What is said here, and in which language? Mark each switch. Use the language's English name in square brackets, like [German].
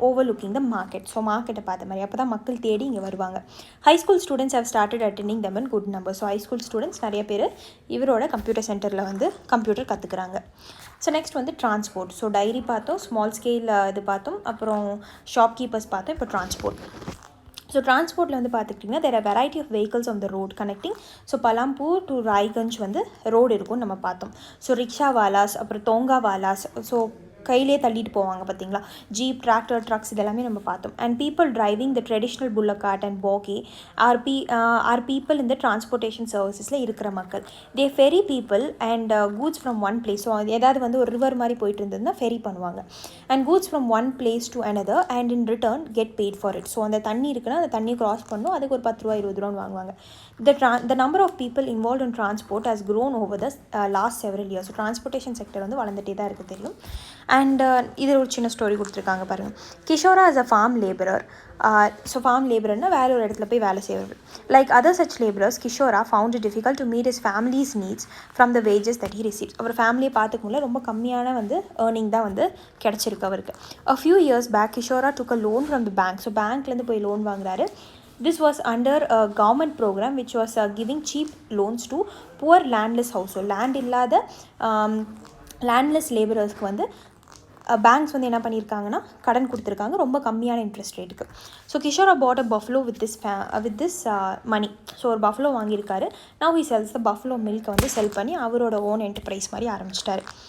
[English] Overlooking the market. [Tamil] So மார்க்கெட்டை பார்த்த மாதிரி, அப்போ தான் மக்கள் தேடி இங்கே வருவாங்க. [English] High school students have started attending them in good number. [Tamil] So high school students நிறைய பேர் இவரோட கம்ப்யூட்டர் சென்டரில் வந்து கம்ப்யூட்டர் கற்றுக்குறாங்க. ஸோ நெக்ஸ்ட் வந்து டிரான்ஸ்போர்ட். ஸோ டைரி பார்த்தோம், ஸ்மால் ஸ்கேல் இது பார்த்தோம், அப்புறம் ஷாப்கீப்பர்ஸ் பார்த்தோம், இப்போ டிரான்ஸ்போர்ட். ஸோ டிரான்ஸ்போர்ட்டில் வந்து பார்த்துக்கிட்டிங்கன்னா [English] There are variety of vehicles on the road connecting. [Tamil] So பலாம்பூர் to Raiganj வந்து ரோடு இருக்கும்னு நம்ம பார்த்தோம். ஸோ ரிக்ஷாவாலாஸ், அப்புறம் தோங்காவாலாஸ், ஸோ கையிலே தள்ளிட்டு போவாங்க பார்த்தீங்களா, ஜீப், டிராக்டர், ட்ரக்ஸ், இதெல்லாமே நம்ம பார்த்தோம். [English] and people driving the traditional bullock cart and பாகி are people [Tamil] இந்த டிரான்ஸ்போர்ட்டேஷன் சர்வீசஸில் இருக்கிற மக்கள். [English] They ferry people and goods from one place. [Tamil] So ஏதாவது வந்து ஒரு ரிவர் மாதிரி போயிட்டு இருந்ததுன்னா ஃபெரி பண்ணுவாங்க. [English] And goods from one place to another and in return get paid for it. [Tamil] So அந்த தண்ணி இருக்குன்னா அந்த தண்ணியை கிராஸ் பண்ணணும், அதுக்கு ஒரு 10 ரூபா 20 ரூபான்னு வாங்குவாங்க. [English] The number of people involved in transport has grown over the last several years. [Tamil] So transportation sector வந்து வளர்ந்துட்டே தான் இருக்குது தெரியும். அண்ட் இதில் ஒரு சின்ன ஸ்டோரி கொடுத்துருக்காங்க பாருங்கள். [English] Kishora is a farm labourer. [Tamil] So form லேபரர்னா வேலை ஒரு இடத்துல போய் வேலை செய்வது. [English] Like other such labourers, Kishora found it difficult to meet his families needs from the wages that he receives. [Tamil] அவர் ஃபேமிலியை பார்த்துக்க முடியல, ரொம்ப கம்மியான வந்து ஏர்னிங் தான் வந்து கிடச்சிருக்கு அவருக்கு. [English] A few years back, Kishora took a loan from the bank. [Tamil] So பேங்க்லேருந்து போய் லோன் வாங்குறாரு. [English] This was under a government program which was giving cheap loans to poor landless household. [Tamil] Land இல்லாத லேண்ட்லெஸ் லேபரர்ஸ்க்கு வந்து banks வந்து என்ன பண்ணியிருக்காங்கன்னா கடன் கொடுத்துருக்காங்க ரொம்ப கம்மியான இன்ட்ரெஸ்ட் ரேட்டுக்கு. [English] So Kishora bought a buffalo with this money. [Tamil] So ஒரு பஃப்லோ வாங்கியிருக்காரு. நவ் ஹி செல்ஸ் த பஃப்லோ மில்கை வந்து செல் பண்ணி அவரோட ஓன் என்டர்பிரைஸ் மாதிரி ஆரம்பிச்சிட்டாரு.